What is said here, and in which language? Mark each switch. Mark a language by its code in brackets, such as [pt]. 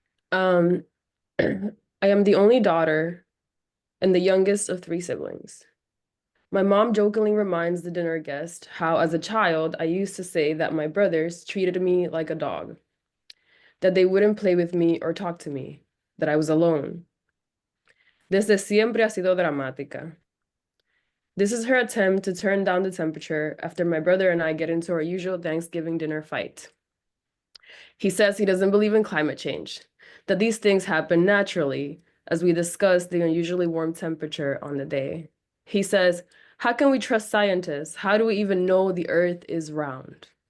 [en] I am the only daughter and the youngest of 3 siblings. My mom jokingly reminds the dinner guest how, as a child, I used to say that my brothers treated me like a dog, that they wouldn't play with me or talk to me, that I was alone. [es] Desde siempre ha sido dramática. [en] This is her attempt to turn down the temperature after my brother and I get into our usual Thanksgiving dinner fight. He says he doesn't believe in climate change, that these things happen naturally, as we discuss the unusually warm temperature on the day. He says, how can we trust scientists? How do we even know the earth is round?